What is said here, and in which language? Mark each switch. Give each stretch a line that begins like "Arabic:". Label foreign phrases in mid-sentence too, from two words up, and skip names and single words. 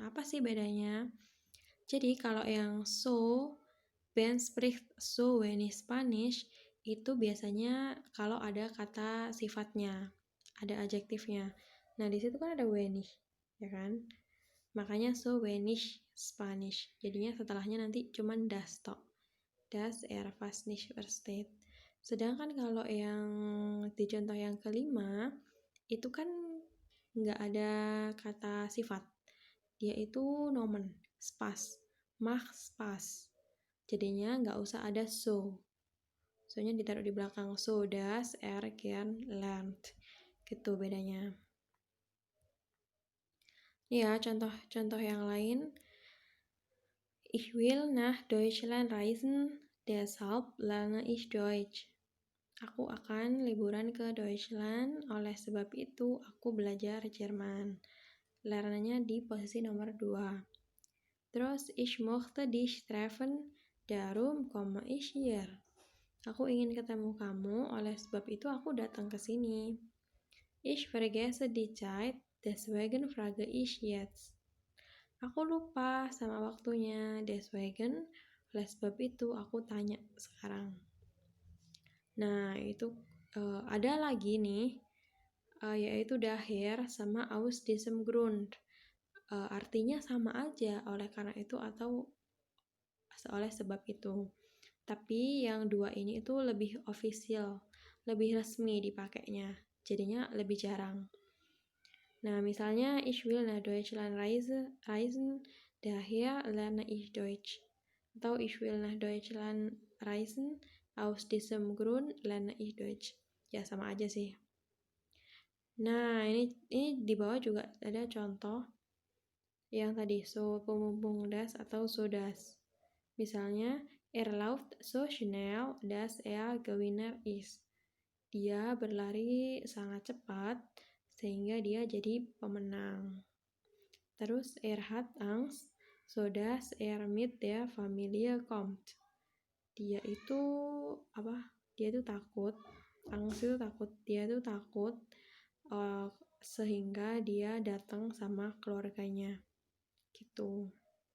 Indonesian: Apa sih bedanya? Jadi kalau yang so,
German: Ben spricht so wenig Spanish,
Indonesian: itu biasanya kalau ada kata sifatnya, ada adjektifnya. Nah, di situ kan ada wenig, ya kan?
German: Makanya so wenig Spanish.
Indonesian: Jadinya setelahnya nanti cuman das tok.
German: Das er fast nicht versteht.
Indonesian: Sedangkan kalau yang di contoh yang kelima, itu kan nggak ada kata sifat. Dia itu nomen, spas,
German: mach spas.
Indonesian: Jadinya nggak usah ada so. So-nya ditaruh di belakang.
German: So das er gern lernt.
Indonesian: Gitu bedanya. Ya, contoh-contoh yang lain.
German: Ich will nach Deutschland reisen, deshalb lerne ich Deutsch.
Indonesian: Aku akan liburan ke Deutschland, oleh sebab itu aku belajar Jerman. Lernanya di posisi nomor 2. Terus,
German: ich möchte dich treffen, darum komme ich hier.
Indonesian: Aku ingin ketemu kamu, oleh sebab itu aku datang ke sini.
German: Ich vergesse die Zeit, deswegen frage ich jetzt.
Indonesian: Aku lupa sama waktunya, deswegen, oleh sebab itu aku tanya sekarang. Nah, itu ada lagi nih, yaitu daher sama
German: aus diesem Grund.
Indonesian: Artinya sama aja oleh karena itu atau oleh sebab itu. Tapi yang dua ini itu lebih official, lebih resmi dipakainya, jadinya lebih jarang. Nah, misalnya
German: ich will nach Deutschland reisen, daher lerne ich Deutsch. Atau ich will nach Deutschland reisen, aus diesem Grund lerne ich Deutsch.
Indonesian: Ya, sama aja sih. Nah, ini di bawah juga ada contoh yang tadi so pemumpung das atau
German: so das. Misalnya, läuft so schnell, dass Gewinner ist.
Indonesian: Dia berlari sangat cepat sehingga dia jadi pemenang.
German: Terus hat Angst, so dass mit der Familie kommt.
Indonesian: Dia itu takut. Angst itu takut. Dia itu takut sehingga dia datang sama keluarganya. Gitu.